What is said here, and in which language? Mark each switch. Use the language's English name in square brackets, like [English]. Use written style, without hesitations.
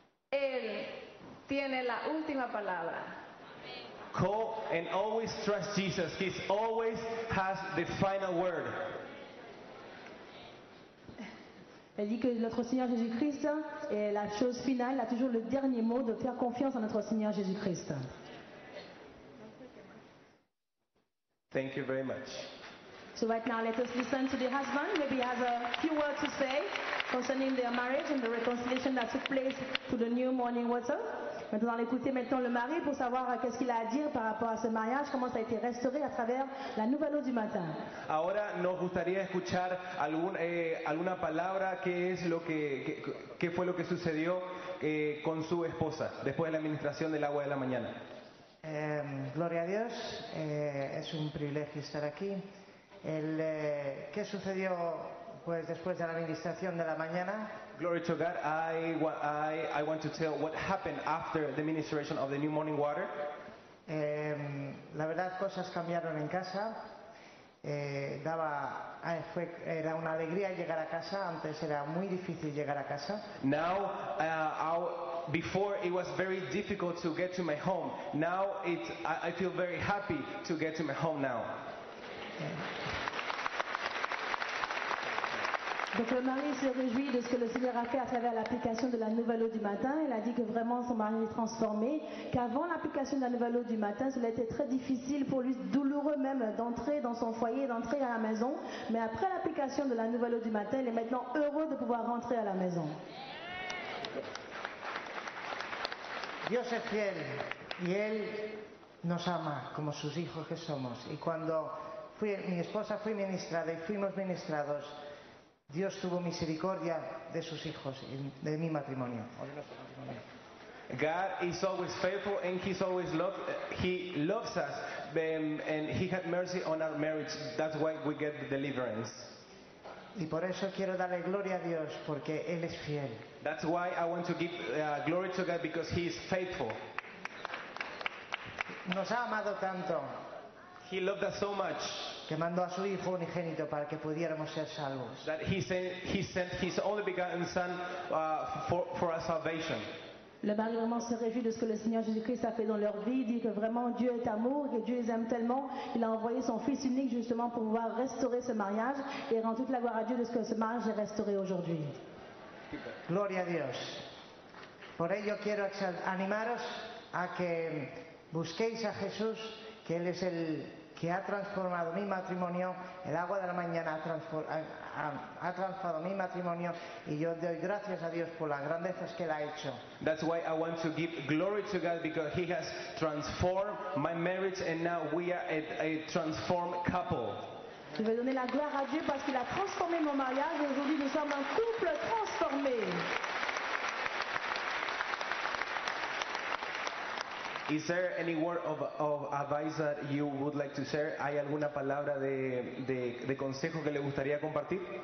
[Spanish] Él tiene la última palabra. [English] Call and always trust Jesus. He always has the final word. [French] Elle dit que notre Seigneur Jésus-Christ est la chose finale, a toujours le dernier mot, de faire confiance en notre Seigneur Jésus-Christ. [English] Thank you very much. So right now let us listen to the husband. Maybe he has a few words to say concerning their marriage and the reconciliation that took place to the new morning water. [French] Maintenant, écoutez maintenant le mari pour savoir qu'est-ce qu'il a à dire par rapport à ce mariage, comment ça a été restauré à travers la nouvelle eau du matin. [Spanish] Ahora nos gustaría escuchar alguna palabra, qué fue lo que sucedió con su esposa después de la administración del agua de la mañana. Gloria a Dios, es un privilegio estar aquí. ¿Qué sucedió pues después de la administración de la mañana? [English] Glory to God. I want to tell what happened after the ministration of the new morning water. [Spanish] La verdad, cosas cambiaron en casa. Era una alegría llegar a casa. Antes era muy difícil llegar a casa. [English] Now, before it was very difficult to get to my home. Now I feel very happy to get to my home now. [French] Donc le mari se réjouit de ce que le Seigneur a fait à travers l'application de la nouvelle eau du matin. Il a dit que vraiment son mari est transformé, qu'avant l'application de la nouvelle eau du matin, cela était très difficile pour lui, douloureux même d'entrer dans son foyer, d'entrer à la maison. Mais après l'application de la nouvelle eau du matin, il est maintenant heureux de pouvoir rentrer à la maison. [Spanish] Dios es fiel y Él nos ama como sus hijos que somos. Y cuando mi esposa fue ministrada y fuimos ministrados, Dios tuvo misericordia de sus hijos, de mi matrimonio. [English] God is always faithful and He loves us and He had mercy on our marriage. That's why we get the deliverance. [Spanish] Y por eso quiero darle gloria a Dios porque Él es fiel. [English] That's why I want to give glory to God because He is faithful. [Spanish] Nos ha amado tanto. [English] He loved us so much [Spanish] que mandó a su Hijo unigénito para que pudiéramos ser salvos. [English] That He sent His only begotten Son for our salvation. [French] Le mari vraiment se réjouit de ce que le Seigneur Jésus-Christ a fait dans leur vie. Il dit que vraiment Dieu est amour, que Dieu les aime tellement. Il a envoyé son Fils unique justement pour pouvoir restaurer ce mariage et rendre toute la gloire à Dieu de ce que ce mariage est restauré aujourd'hui. [Spanish] Gloria a Dios. Por ello quiero animaros a que busquéis a Jesús, que Él es el que ha transformado mi matrimonio. El agua de la mañana ha transformado mi matrimonio y yo doy gracias a Dios por las grandezas que Él ha hecho. [English] That's why I want to give glory to God because He has transformed my marriage and now we are a transformed couple. [French] Je vais donner la gloire à Dieu parce qu'il a transformé mon mariage et aujourd'hui nous sommes un couple transformé. [English] Is there any word of advice that you would like to share? [Spanish] ¿Hay alguna palabra de consejo que le gustaría compartir?